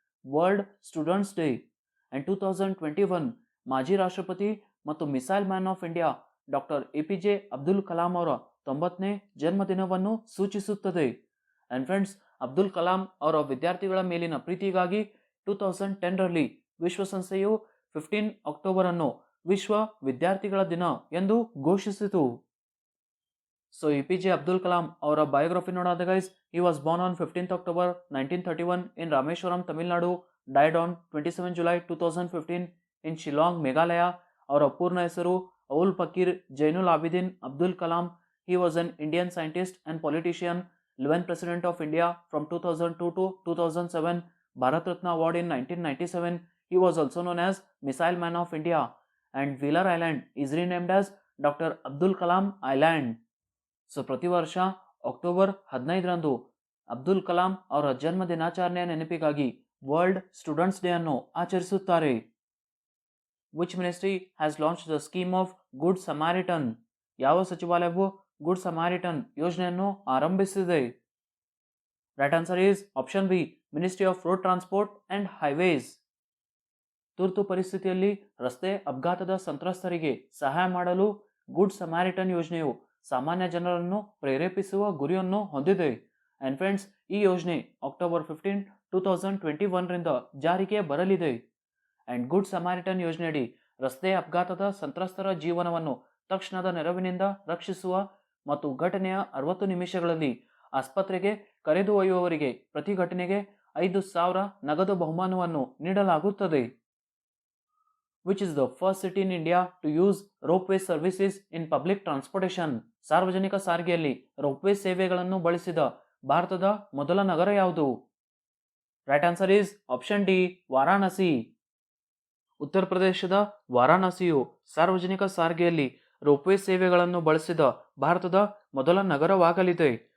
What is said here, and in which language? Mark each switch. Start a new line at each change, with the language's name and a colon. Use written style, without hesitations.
Kannada: World students day. And 2021 ಮಾಜಿ ರಾಷ್ಟ್ರಪತಿ ಮತ್ತು missile man of India doctor APJ Abdul Kalam ಅವರ 90ನೇ ಜನ್ಮದಿನವನ್ನು ಸೂಚಿಸುತ್ತದೆ. ಅಂಡ್ ಫ್ರೆಂಡ್ಸ್, ಅಬ್ದುಲ್ ಕಲಾಂ ಅವರ ವಿದ್ಯಾರ್ಥಿಗಳ ಮೇಲಿನ ಪ್ರೀತಿಗಾಗಿ 2010ರಲ್ಲಿ ವಿಶ್ವಸಂಸ್ಥೆಯು 15 ಅಕ್ಟೋಬರ್ ಅನ್ನು ವಿಶ್ವ ವಿದ್ಯಾರ್ಥಿಗಳ ದಿನ ಎಂದು ಘೋಷಿಸಿತು. ಸೊ APJ ಅಬ್ದುಲ್ ಕಲಾಂ ಅವರ ಬಯೋಗ್ರಫಿ ನೋಡೋದ guys,
English: he was born on 15th October 1931 in Rameshwaram, Tamil Nadu, died on 27 July 2015 in Shillong, Meghalaya.
Kannada: ಅವರ ಪೂರ್ಣ ಹೆಸರು ಅವುಲ್ ಫಕೀರ್ Zainul ಆಬಿದಿನ್ Abdul Kalam.
English: He was an Indian scientist and politician, 11th President of India from 2002 to 2007, Bharat Ratna Award in 1997. He was also known as Missile Man of India, and Wheeler Island is renamed as Dr. Abdul Kalam Island.
Kannada: So ಪ್ರತಿ ವರ್ಷ October 15ರಂದು Abdul Kalam ಅವರ ಜನ್ಮ ದಿನಾಚರಣೆಯ ನೆನಪಿಗಾಗಿ world students day ಅನ್ನು ಆಚರಿಸುತ್ತಾರೆ.
English: Which ministry has launch the scheme of good Samaritan?
Kannada: ಯಾವ ಸಚಿವಾಲಯವು ಗುಡ್ ಸಮಾರಿಟನ್ ಯೋಜನೆಯನ್ನು ಆರಂಭಿಸಿದೆ?
English: Right answer is option B, ministry of road transport and highways.
Kannada: ತುರ್ತು ಪರಿಸ್ಥಿತಿಯಲ್ಲಿ ರಸ್ತೆ ಅಪಘಾತದ ಸಂತ್ರಸ್ತರಿಗೆ ಸಹಾಯ ಮಾಡಲು ಗುಡ್ ಸಮಾರಿಟನ್ ಯೋಜನೆಯು ಸಾಮಾನ್ಯ ಜನರನ್ನು ಪ್ರೇರೇಪಿಸುವ ಗುರಿಯನ್ನು ಹೊಂದಿದೆ. ಅಂಡ್ ಫ್ರೆಂಡ್ಸ್, ಈ ಯೋಜನೆ ಅಕ್ಟೋಬರ್ 15, 2021ರಿಂದ ಜಾರಿಗೆ ಬರಲಿದೆ. ಅಂಡ್ ಗುಡ್ ಸಮಾರಿಟನ್ ಯೋಜನೆಯಡಿ ರಸ್ತೆ ಅಪಘಾತದ ಸಂತ್ರಸ್ತರ ಜೀವನವನ್ನು ತಕ್ಷಣದ ನೆರವಿನಿಂದ ರಕ್ಷಿಸುವ ಮತ್ತು ಘಟನೆಯ 60 ನಿಮಿಷಗಳಲ್ಲಿ ಆಸ್ಪತ್ರೆಗೆ ಕರೆದೊಯ್ಯುವವರಿಗೆ ಪ್ರತಿ ಘಟನೆಗೆ 5,000 ನಗದು ಬಹುಮಾನವನ್ನು ನೀಡಲಾಗುತ್ತದೆ.
English: Which is the first city in India to use ropeway services in public transportation?
Kannada: ಸಾರ್ವಜನಿಕ ಸಾರಿಗೆಯಲ್ಲಿ ರೋಪ್ವೇ ಸೇವೆಗಳನ್ನು ಬಳಸಿದ ಭಾರತದ ಮೊದಲ ನಗರ ಯಾವುದು?
English: right answer is option D,
Kannada: Varanasi. ಉತ್ತರ ಪ್ರದೇಶದ ವಾರಾಣಸಿಯು ಸಾರ್ವಜನಿಕ ಸಾರಿಗೆಯಲ್ಲಿ ರೋಪ್ವೇ ಸೇವೆಗಳನ್ನು ಬಳಸಿದ ಭಾರತದ ಮೊದಲ ನಗರವಾಗಲಿದೆ.